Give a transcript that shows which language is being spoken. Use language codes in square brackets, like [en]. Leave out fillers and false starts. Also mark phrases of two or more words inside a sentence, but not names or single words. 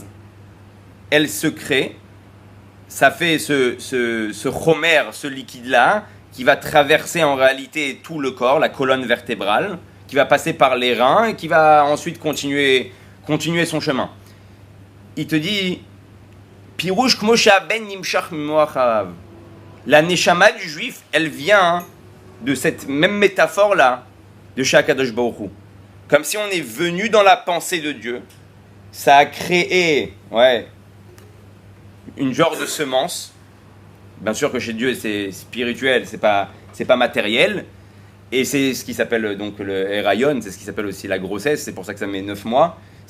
[fr] Elle se crée, ça fait ce chomer, ce liquide-là, qui va traverser en réalité tout le corps, la colonne vertébrale, qui va passer par les reins et qui va ensuite continuer son chemin. Il te dit, [he] פירוש כמו שהבן נמשך ממוח האב. [fr] La neshama du juif, elle vient de cette même métaphore-là de chez [he] הקדוש ברוך הוא. [fr] Comme si on est venu dans la pensée de Dieu, ça a créé, une genre de semence. Bien sûr que chez Dieu c'est spirituel, c'est pas matériel, et c'est ce qui s'appelle donc le Herayon, c'est ce qui s'appelle aussi la grossesse, c'est pour ça que ça met 9 mois.